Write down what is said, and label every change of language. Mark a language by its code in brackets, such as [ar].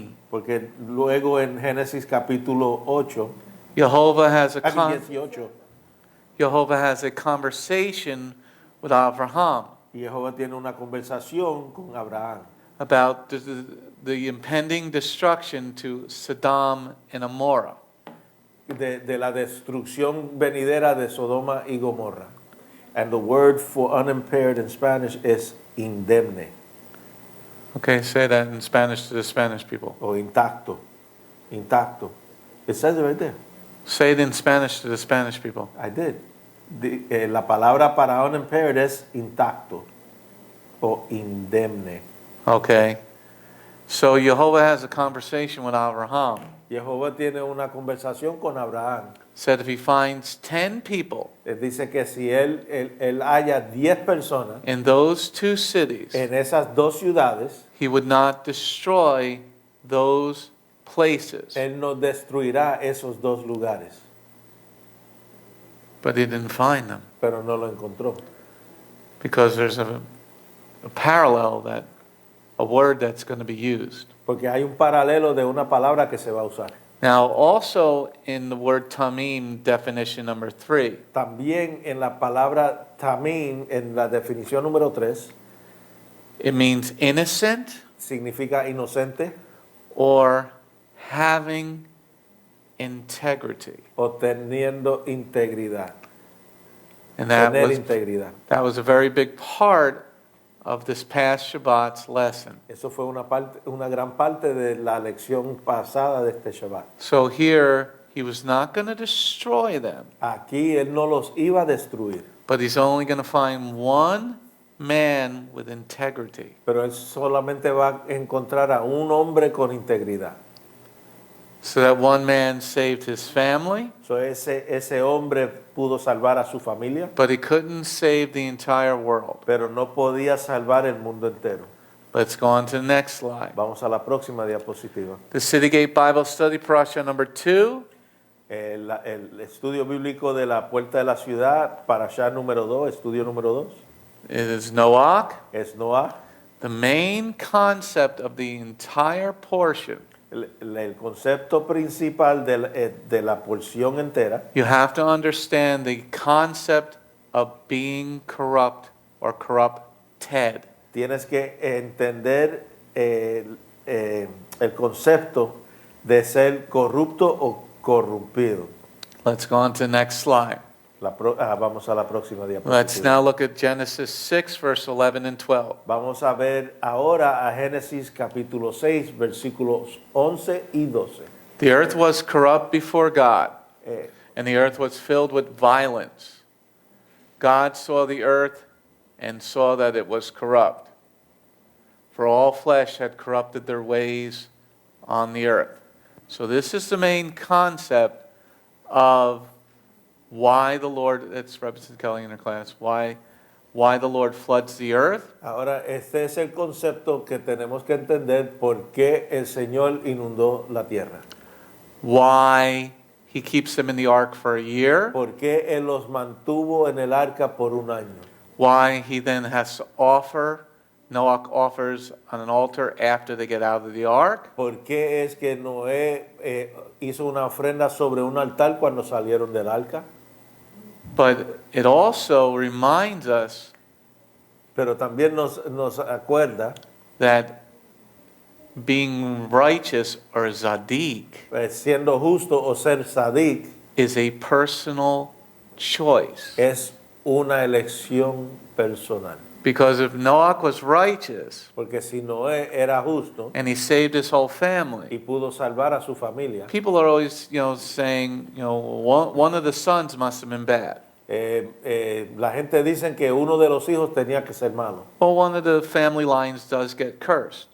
[es] porque luego en Génesis capítulo 8, [en] Jehovah has a 18, Jehovah has a conversation with Abraham [es] Jehová tiene una conversación con Abraham [en] about the impending destruction to Sodom and Gomorrah. [es] de la destrucción venidera de Sodoma y Gomorra. [en] And the word for unimpaired in Spanish is indemne, Okay, say that in Spanish to the Spanish people. [es] o intacto. Intacto. [en] It says it right there. Say it in Spanish to the Spanish people. I did. [es] La palabra para unimpaired es intacto o indemne. [en] Okay. So Jehovah has a conversation with Abraham. [es] Jehová tiene una conversación con Abraham. [en] Said if he finds 10 people [es] Él dice que si él haya 10 personas [en] in those 2 cities, [es] en esas 2 ciudades, [en] he would not destroy those places. [es] él no destruirá esos 2 lugares. [en] But he didn't find them [es] Pero no lo encontró. [en] because there's a parallel that a word that's going to be used. [es] Porque hay un paralelo de una palabra que se va a usar. [en] Now, also in the word tamim definition number 3, [es] También en la palabra tamim, en la definición número 3, [en] it means innocent [es] significa inocente [en] or having integrity. [es] o teniendo integridad. [en] And that [es] Tener [en] was, [es] integridad. [en] that was a very big part of this past Shabbat's lesson. [es] Eso fue una gran parte de la lección pasada de este Shabbat. [en] So here, he was not going to destroy them, [es] Aquí él no los iba a destruir, [en] but he's only going to find one man with integrity. [es] pero él solamente va a encontrar a un hombre con integridad. [en] So that one man saved his family, [es] So ese hombre pudo salvar a su familia, [en] but he couldn't save the entire world. [es] pero no podía salvar el mundo entero. [en] Let's go on to the next slide. [es] Vamos a la próxima diapositiva. [en] The City Gate Bible Study, Parasha number 2. [es] El estudio bíblico de la puerta de la ciudad, Parasha número 2, estudio número 2, [en] It is Noach. [es] es Noah. [en] The main concept of the entire portion, [es] El concepto principal de la porción entera, [en] you have to understand the concept of being corrupt or corrupted. [es] tienes que entender el concepto de ser corrupto o corrompido. [en] Let's go on to the next slide. [es] Vamos a la próxima [en] Let's [es] diapositiva. [en] now look at Genesis 6, verse 11 and 12. [es] Vamos a ver ahora a Génesis capítulo 6, versículos 11 y 12. [en] The earth was corrupt before God, Eh, and the earth was filled with violence. God saw the earth and saw that it was corrupt, for all flesh had corrupted their ways on the earth. So this is the main concept of why the Lord, that's Representative Kelly in her class, why the Lord floods the earth. [es] Ahora, este es el concepto que tenemos que entender por qué el Señor inundó la tierra. [en] Why he keeps them in the ark for a year. [es] ¿Por qué Él los mantuvo en el arca por un año? [en] Why he then has to offer, Noach offers on an altar after they get out of the ark. [es] ¿Por qué es que Noé hizo una ofrenda sobre un altar cuando salieron del arca? [en] But it also reminds us [es] Pero también nos acuerda, [en] that being righteous or zadik [es] siendo justo o ser sadik, [en] is a personal choice. [es] es una elección personal. [en] Because if Noach was righteous [es] Porque si Noé era justo [en] and he saved his whole [es] y [en] family, [es] pudo salvar a su familia, [en] people are always, saying, one of the sons must have been bad. [es] la gente dice que uno de los hijos tenía que ser malo. [en] Well, one of the family lines does get cursed.